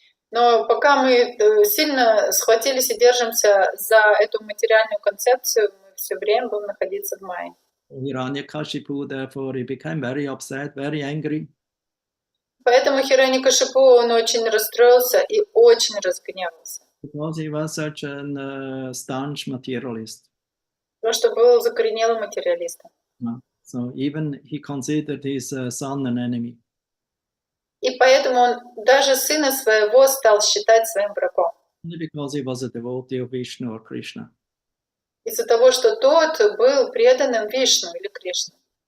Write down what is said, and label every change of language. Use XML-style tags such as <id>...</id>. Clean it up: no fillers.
<ru>Но пока мы сильно схватились и держимся за эту материальную концепцию, мы все время будем находиться в Майе.</ru> <en>Hiranyakashipu, therefore, he became very upset, very angry.</en> <ru>Поэтому Хираньякашипу, он очень расстроился и очень разгневался.</ru> <en>Because he was such a staunch materialist.</en> <ru>Потому что был закоренелым материалистом.</ru> <en>So even he considered his son an enemy.</en> <ru>И поэтому он даже сына своего стал считать своим врагом.</ru> <en>Only because he was a devotee of Vishnu or Krishna.</en> <ru>Из-за того, что тот был преданным Вишну или Кришне.</ru>